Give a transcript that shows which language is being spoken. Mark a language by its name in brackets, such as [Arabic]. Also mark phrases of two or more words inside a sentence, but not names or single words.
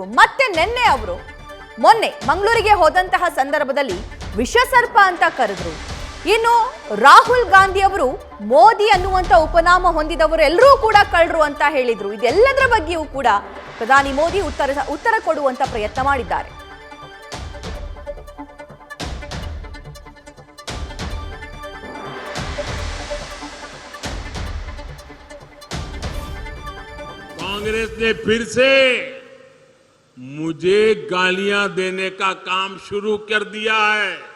[Kannada] ಮತ್ತೆ ಮೊನ್ನೆ ಮಂಗಳೂರಿಗೆ ಹೋದಂತಹ ಸಂದರ್ಭದಲ್ಲಿ ವಿಷಸರ್ಪ ಅಂತ ಕರೆದ್ರು. ಇನ್ನು ರಾಹುಲ್ ಗಾಂಧಿ ಅವರು ಮೋದಿ ಅನ್ನುವಂತ ಉಪನಾಮ ಹೊಂದಿದವರು ಎಲ್ಲರೂ ಕೂಡ ಕಳ್ಳರು ಅಂತ ಹೇಳಿದ್ರು. ಇದೆಲ್ಲದರ ಬಗ್ಗೆಯೂ ಕೂಡ ಪ್ರಧಾನಿ ಮೋದಿ ಉತ್ತರ ಕೊಡುವಂತ ಪ್ರಯತ್ನ ಮಾಡಿದ್ದಾರೆ. [Hindi] कांग्रेस ने फिर से मुझे गालियां देने का काम शुरू कर दिया है।